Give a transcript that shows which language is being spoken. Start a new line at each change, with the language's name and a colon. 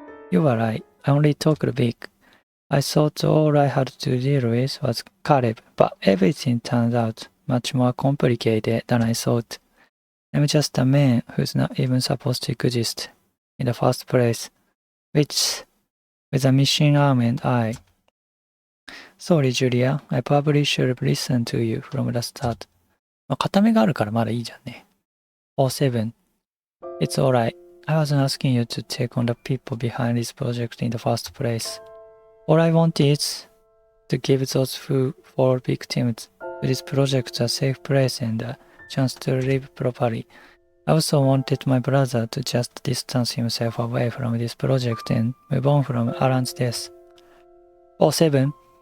English: You were right, I only talked big. I thought all I had to deal with was Caleb, but everything turned out much more complicated than I thought. I'm just a man who's not even supposed to exist in the first place, which, with a missing arm and eye. Sorry, Julia, I probably should have listened to you from the start.
Japanese: まあ、片目があるからまだいいじゃんね。
English: 07. It's alright. I wasn't asking you to take on the people behind this project in the first place. All I want is to give those who fall victims to this project a safe place and a chance to live properly. I also wanted my brother to just distance himself away from this project and move on from Alan's death. 07.